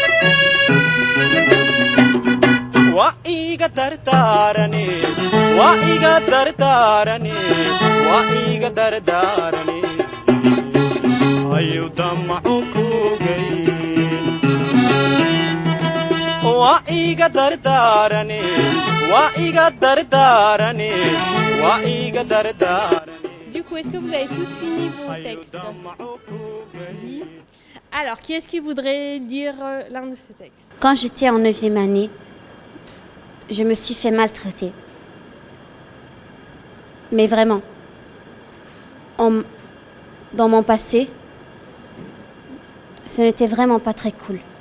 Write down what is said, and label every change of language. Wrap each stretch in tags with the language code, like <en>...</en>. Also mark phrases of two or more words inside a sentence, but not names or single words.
<so>waa iga dardaarane waa iga dardaarane waa iga dardaarane ayuu damacu kugay waa iga dardaarane waa iga dardaarane waa iga dardaarane.</so> <fr>Du coup, est-ce que vous avez tous fini vos textes? Oui. Alors, qui est-ce qui voudrait lire l'un de ces textes? Quand j'étais en 9e année, je me suis fait maltraiter. Mais vraiment. Dans mon passé, ce n'était vraiment pas très cool.</fr>